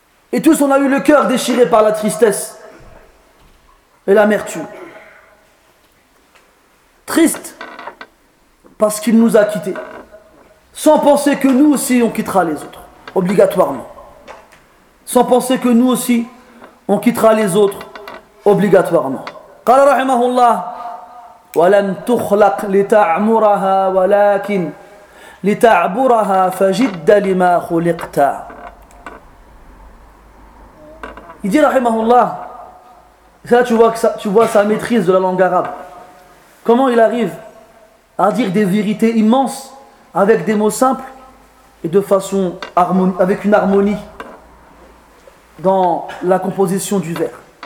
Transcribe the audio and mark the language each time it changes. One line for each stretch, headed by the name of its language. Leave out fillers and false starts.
French: Et tous, on a eu le cœur déchiré par la tristesse et l'amertume. Triste parce qu'il nous a quittés. Sans penser que nous aussi on quittera les autres, obligatoirement. Sans penser que nous aussi on quittera les autres, obligatoirement.
Arabic: قال رحمه الله ولن تخلق لتعمرها ولكن لتعبرها فجد لما خلقت.
French: Il dit
Arabic: رحمه الله,
French: ça tu vois sa maîtrise de la langue arabe. Comment il arrive à dire des vérités immenses avec des mots simples et de façon avec une harmonie dans la composition du vers.